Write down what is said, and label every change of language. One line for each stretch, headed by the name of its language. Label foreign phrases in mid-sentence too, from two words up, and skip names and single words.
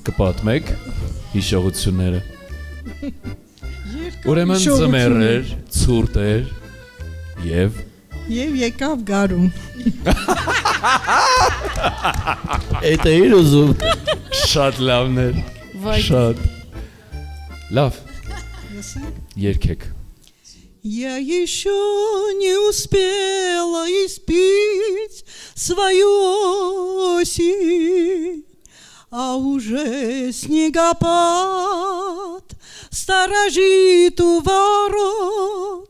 Armenian: Կպատմեք հիշողությունները։ Ուրեմն ձմեռ էր, ցուրտ էր եւ եկավ գարուն։ Էդ էր ուզում։ Շատ լավն էր։ Շատ։ Լավ։ Երգեք։
Russian: Я еще не успела испить свою осень, а уже снегопад сторожит у ворот.